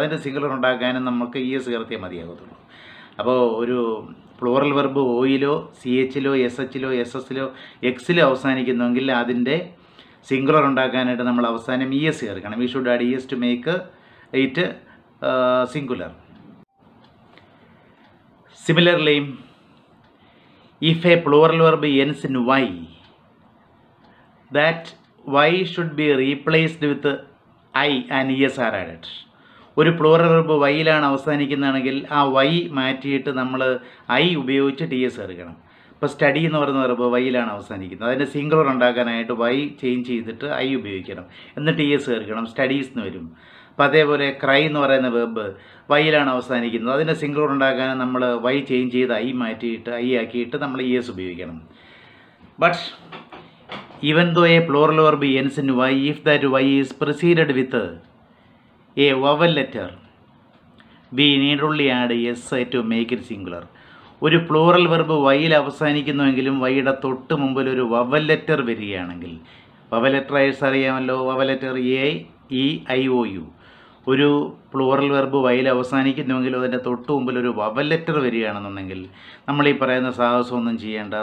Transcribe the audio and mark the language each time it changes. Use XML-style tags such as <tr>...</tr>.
<ml>അതിൻ്റെ സിംഗുലർ ഉണ്ടാക്കാനും നമുക്ക് ES ചേർത്തേ മതിയാകത്തുള്ളൂ. അപ്പോൾ ഒരു പ്ലൂറൽ വെർബ് Oയിലോ CHലോ SHലോ SSലോ Xലോ അവസാനിക്കുന്നുവെങ്കിൽ അതിൻ്റെ സിംഗുലർ ഉണ്ടാക്കാനായിട്ട് നമ്മൾ അവസാനം ES ചേർക്കണം.</ml> <en>We should add ES to make it singular. Similarly, if a plural verb ends in Y, that Y should be replaced with I and ES are added.</en> <ml>ഒരു plural verb വൈയിലാണ് അവസാനിക്കുന്നതാണെങ്കിൽ ആ Y മാറ്റിയിട്ട് നമ്മൾ I ഉപയോഗിച്ച് TS ചേർക്കണം. ഇപ്പോൾ study എന്ന് പറയുന്ന verb വൈയിലാണ് അവസാനിക്കുന്നത്. അതിൻ്റെ സിംഗുലർ ഉണ്ടാക്കാനായിട്ട് വൈ ചേഞ്ച് ചെയ്തിട്ട് ഐ ഉപയോഗിക്കണം, എന്നിട്ട് TS ചേർക്കണം, സ്റ്റഡീസ് എന്ന് വരും. അപ്പോൾ അതേപോലെ ക്രൈ എന്ന് പറയുന്ന വെർബ് വൈയിലാണ് അവസാനിക്കുന്നത്. അതിൻ്റെ സിംഗുലർ ഉണ്ടാക്കാൻ നമ്മൾ വൈ ചേഞ്ച് ചെയ്ത് ഐ മാറ്റിയിട്ട് ഐ ആക്കിയിട്ട് നമ്മൾ ES ഉപയോഗിക്കണം.</ml> <en>But even though a plural verb ends in Y, if that Y is preceded with a vowel letter, we need only add S to make it singular.</en> <ml>ഒരു plural verb വൈയിൽ അവസാനിക്കുന്നുവെങ്കിലും വൈയുടെ തൊട്ട് മുമ്പിൽ ഒരു vowel letter വരികയാണെങ്കിൽ, vowel letter അറിയാമല്ലോ, vowel letter AEIOU. ഒരു plural verb വൈയിൽ അവസാനിക്കുന്നുവെങ്കിലും അതിൻ്റെ തൊട്ട് മുമ്പിൽ ഒരു വവൽ ലെറ്റർ വരികയാണെന്നുണ്ടെങ്കിൽ നമ്മൾ ഈ പറയുന്ന സാഹസമൊന്നും ചെയ്യേണ്ട.</ml>